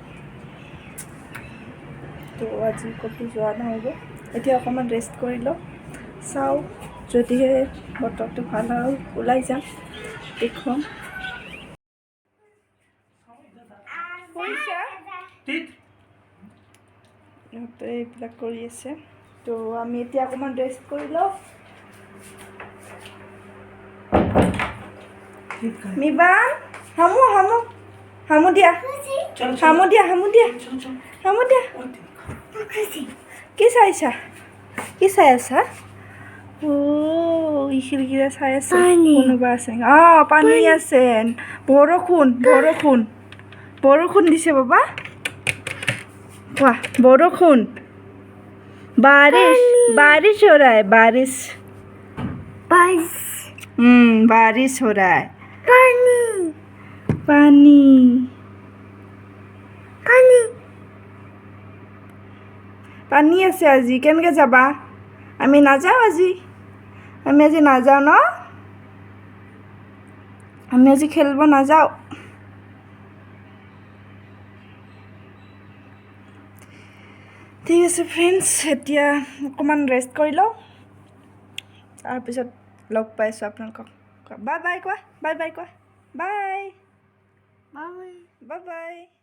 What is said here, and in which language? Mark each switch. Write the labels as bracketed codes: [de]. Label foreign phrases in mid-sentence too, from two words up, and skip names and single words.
[as] তো আজি ক'তো যোৱা নহ'ব এতিয়া অকণমান ৰেষ্ট কৰি লওঁ চাওঁ যদিহে বতৰটো ভাল হয় ওলাই যাম দেখুৱাম ইহঁতে এইবিলাক কৰি আছে তো আমি এতিয়া অকণমান ৰেষ্ট কৰি লওঁ [hi] ठीक है [as] মিবান হামু হামু হামু দিয়া [hi] चलो [as] হামু দিয়া হামু দিয়া [hi] चलो चलो [as] হামু দিয়া কি চাইছা কি চাই আছা খিৰিকীৰে চাই আছে কোনোবা আছে পানী আছে বৰষুণ বৰষুণ বৰষুণ দিছে বাবা কোৱা বৰষুণ [hi] बारिश बारिश हो रहा है बारिश बारिश हो रहा है पानी पानी पानी पानी [as] আছে আজি কেনেকৈ যাবা আমি নাযাওঁ আজি নাযাওঁ ন আমি আজি খেলিব নাযাওঁ ঠিক আছে ফ্ৰেণ্ডছ এতিয়া অকণমান ৰেষ্ট কৰি লওঁ তাৰপিছত লগ পাইছোঁ আপোনালোকক [en] bye bye [as] কোৱা [en] bye bye [as] কোৱা [en] bye bye bye bye